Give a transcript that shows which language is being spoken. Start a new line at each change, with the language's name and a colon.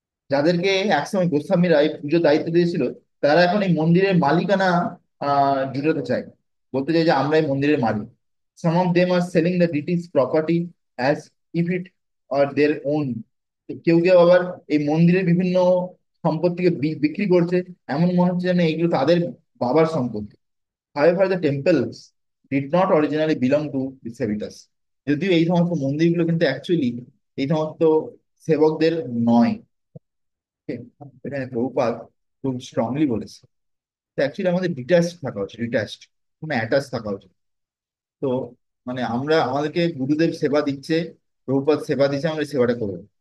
Bangla: যাদেরকে একসময় গোস্বামীরা এই পুজোর দায়িত্ব দিয়েছিল, তারা এখন এই মন্দিরের মালিকানা জুটাতে চায়, বলতে চাই যে আমরা এই মন্দিরের মালিক।
English: Some of them are selling the deity's property as if it are their own.
Bangla: কেউ কেউ আবার এই মন্দিরের বিভিন্ন সম্পত্তিকে বিক্রি করছে, এমন মনে হচ্ছে যেন এগুলো তাদের বাবার সম্পত্তি।
English: However, the temples did not originally belong to the Sevitas.
Bangla: যদিও এই সমস্ত মন্দিরগুলো কিন্তু অ্যাকচুয়ালি এই সমস্ত সেবকদের নয়। এখানে প্রভুপাদ খুব স্ট্রংলি বলেছে। তো অ্যাকচুয়ালি আমাদের ডিট্যাচড থাকা উচিত, ডিট্যাচড, কোনো অ্যাটাচ থাকা উচিত। তো মানে আমরা আমাদেরকে গুরুদেব সেবা দিচ্ছে, প্রভুপাদ সেবা দিচ্ছে, আমরা এই সেবাটা করবো।